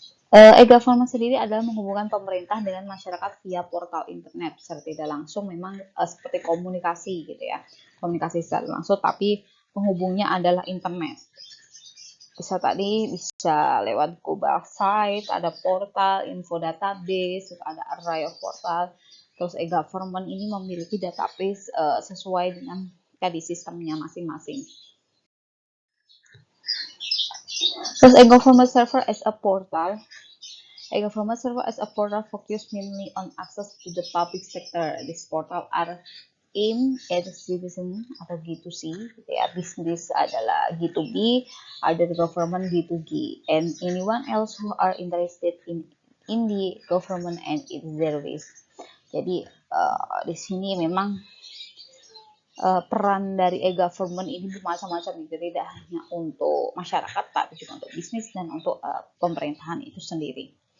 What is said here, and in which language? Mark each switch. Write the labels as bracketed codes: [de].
[id] E-government sendiri adalah menghubungkan pemerintah dengan masyarakat via portal internet secara tidak langsung, memang seperti komunikasi gitu ya, komunikasi secara langsung, tapi penghubungnya adalah internet. Bisa lewat global site, ada portal, info database, ada array of portal. Terus e-government ini memiliki database sesuai dengan tadi sistemnya masing-masing. [en] Terus e-government server as a portal. E-government server as a portal focus mainly on access to the public sector. This portal are aimed at citizen atau G2C, [id] ya, bisnis adalah [en] G2B, ada government G2G, and anyone else who are interested in the government and its service. [id] Jadi di sini memang peran dari e-government ini bermacam-macam, gitu, tidak hanya untuk masyarakat tapi juga untuk bisnis dan untuk pemerintahan itu sendiri.